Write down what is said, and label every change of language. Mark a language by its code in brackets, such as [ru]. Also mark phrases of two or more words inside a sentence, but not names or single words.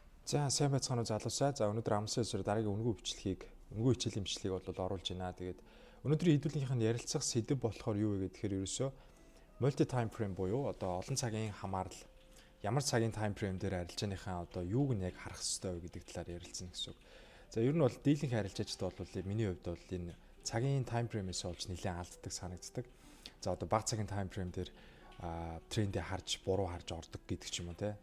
[mn] За сайн байцгаана уу залуусаа. За өнөөдөр амлсан ёсоор дараагийн үнэгүй хичээлийн бичлэгийг бол оруулж байна. Тэгээд өнөөдрийн хэдүүлгийнх нь ярилцах сэдэв болохоор юу вэ гэхээр ерөөсөө [en] multi time frame [mn] буюу одоо олон цагийн хамаарал ямар цагийн [en] time frame [mn] дээр арилжааныхаа одоо юуг нь яг харах хэрэгтэй вэ гэдэг талаар ярилцсан гэсэн үг. За ер нь бол дийлэнх арилжаачд бол миний хувьд бол энэ цагийн [en] time frame- [mn] ээс олж нэлээд алддаг санагддаг. За одоо бага цагийн [en] time frame [mn] дээр трендээ харж буруу харж ордог гэдэг ч юм уу те.